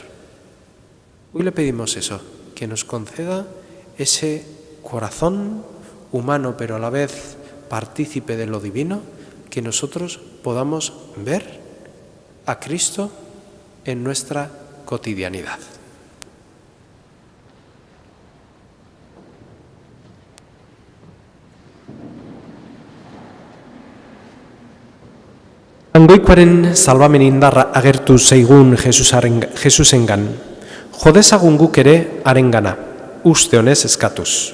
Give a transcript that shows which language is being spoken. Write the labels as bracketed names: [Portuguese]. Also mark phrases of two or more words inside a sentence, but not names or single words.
[Spanish] Hoy le pedimos eso, que nos conceda ese corazón humano pero a la vez partícipe de lo divino, que nosotros podamos ver a Cristo en nuestra cotidianidad. [Basque] Angoikoaren salbamen indarra agertu zaigun Jesusengan, jodezagun guk ere harengana, uste honez eskatuz.